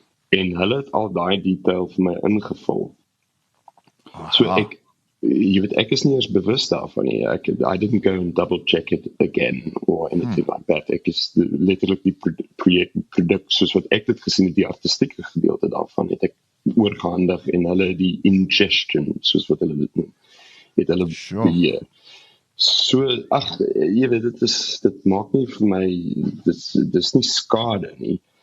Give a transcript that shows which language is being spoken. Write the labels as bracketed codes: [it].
[af] En hulle het al daai detail vir my ingevul. So jy weet, ek is nie eens bewus daarvan nie. [en] I didn't go and double check it again or anything like that. [af] Ek is letterlik die produk, soos wat ek dit gesien het, die artistieke gedeelte daarvan het ek oorgehandig en hulle die ingestion, soos wat hulle dit noem, het hulle beheer. So, jy weet, dit maak nie vir my, dit is nie skade nie.